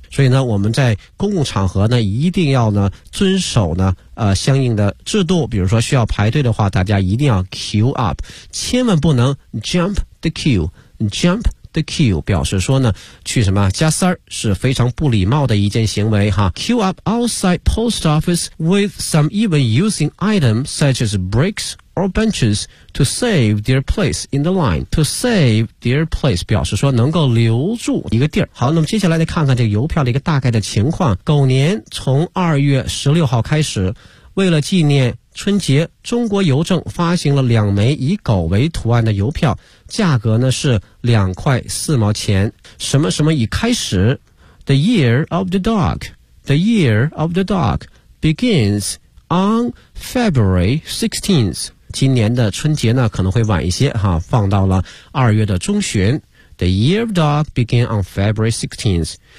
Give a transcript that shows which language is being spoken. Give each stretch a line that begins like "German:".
Chinese: 所以呢我们在公共场合呢一定要呢遵守呢相应的制度，比如说需要排队的话大家一定要
English: queue up,
Chinese: 千万不能
English: jump the queue, jump the queue,
Chinese: 表示说呢去什么加塞是非常不礼貌的一件行为哈。
English: Queue up outside post office with some even using items such as bricks,or benches to save their place in the line. To save their place
Chinese: 表示说能够留住一个地儿。好，那么接下来再看看这个邮票的一个大概的情况。狗年从2月16号开始，为了纪念春节，中国邮政发行了两枚以狗为图案的邮票，价格呢是2.4元。什么什么已开始
English: The year of the dog, The year of the dog begins on February 16th.
Chinese: 今年的春节呢可能会晚一些哈，放到了2月的中旬。
English: The year of dog began on February 16th.